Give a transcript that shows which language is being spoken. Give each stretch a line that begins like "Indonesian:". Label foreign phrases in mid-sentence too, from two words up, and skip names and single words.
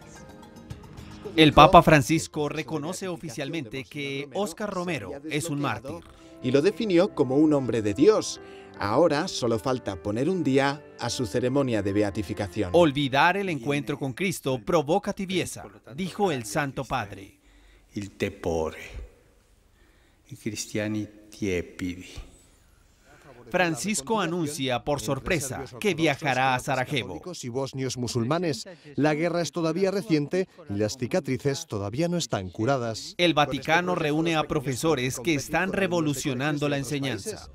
Spanish: El Papa Francisco reconoce oficialmente que Óscar Romero es un mártir. Y lo definió como un hombre de Dios. Ahora solo falta poner un día a su ceremonia de beatificación. Olvidar el encuentro con Cristo provoca tibieza, dijo el Santo Padre.
Italian: Il tepore, i cristiani tiepidi.
Spanish: Francisco anuncia por sorpresa que viajará a Sarajevo. Y bosnios musulmanes. La guerra es todavía reciente y las cicatrices todavía no están curadas. El Vaticano reúne a profesores que están revolucionando la enseñanza.